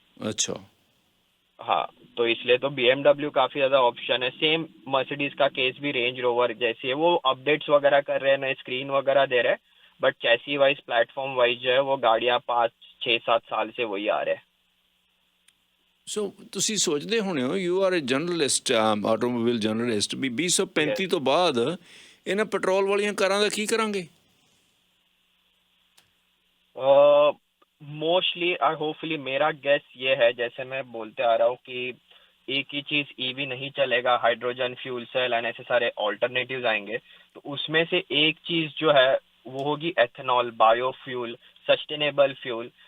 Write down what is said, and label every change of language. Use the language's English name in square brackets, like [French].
[Hindi] अच्छा, हाँ, तो इसलिए तो BMW काफ़ी ज़्यादा ऑप्शन है। सेम मर्सिडीज का केस भी रेंज रोवर जैसी है, वो अपडेट्स वगैरह कर रहे हैं, नए स्क्रीन वगैरह दे रहे हैं, but chassis wise platform wise जो है वो गाड़ियाँ 5-6-7 साल से वही आ रहे हैं। [Punjabi] ਸੋ ਤੁਸੀਂ ਸੋਚਦੇ ਹੋਣੇ ਹੋ, [English] you are a journalist, [Punjabi] automobile journalist, ਵੀ 2035 ਤੋਂ ਬਾਅਦ ਇਹਨਾਂ ਪੈਟਰੋਲ ਵਾਲੀਆਂ ਕਾਰਾਂ ਦਾ ਕੀ ਕਰਾਂਗੇ? [Hindi] मोस्टली और होपफुली मेरा गेस ये है, जैसे मैं बोलते आ रहा हूँ कि एक ही चीज़ ईवी नहीं चलेगा, हाइड्रोजन फ्यूल सेल एंड ऐसे सारे ऑल्टरनेटिव्स आएंगे। तो उसमें से एक चीज़ जो है वो होगी एथेनॉल, बायोफ्यूल, सस्टेनेबल फ्यूल।